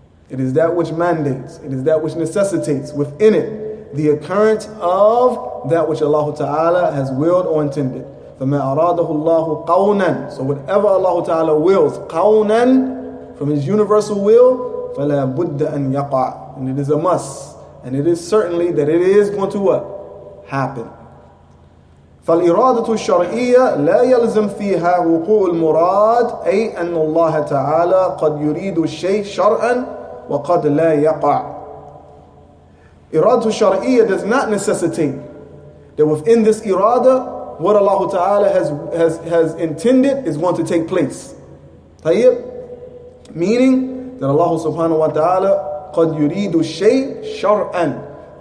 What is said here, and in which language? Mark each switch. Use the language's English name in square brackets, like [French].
[English] It is that which mandates, it is that which necessitates within it the occurrence of that which Allah Ta'ala has willed or intended. [Arabic] فَمَا أَرَادَهُ اللَّهُ قَوْنًا. [English] So whatever Allah Ta'ala wills, قَوْنًا, from His universal will, [Arabic] فَلَا بُدَّ أَن يَقَعْ. [English] And it is a must. And it is certainly that it is going to what? Happen. [Arabic] فَالْإِرَادَةُ الشَّرْعِيَّةُ لَا يَلْزَمْ فِيهَا وُقُوعُ الْمُرَادِ أي أن الله تعالى قد يريد الشيء شرعا وقد لا يقع. [English] Iradatul Shar'iyyah does not necessitate that within this irada, what Allah Ta'ala has intended is going to take place. Tayyib? Meaning that Allah Subhanahu wa Ta'ala [Arabic] قَدْ يُرِيدُ الشَّيْء شَرْعًا.